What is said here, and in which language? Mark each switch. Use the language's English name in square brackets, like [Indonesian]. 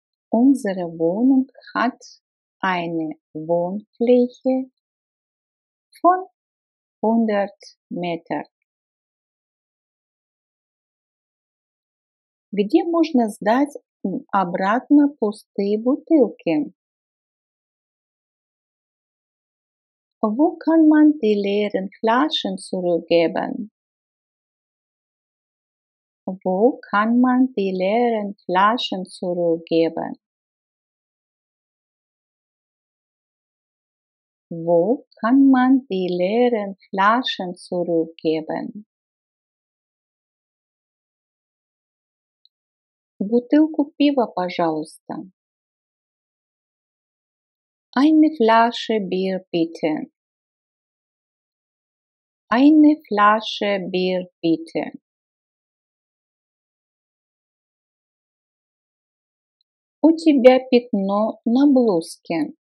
[German] Unsere Wohnung hat eine Wohnfläche von 100 Meter. [Russian] Где можно сдать обратно пустые бутылки? [German] Wo kann man die leeren Flaschen zurückgeben? Wo kann man die leeren Flaschen zurückgeben? Wo kann man die leeren Flaschen zurückgeben? [Russian] Бутылку пива, пожалуйста. [German] Eine Flasche Bier bitte. Eine Flasche Bier bitte. [Russian] У тебя пятно на блузке.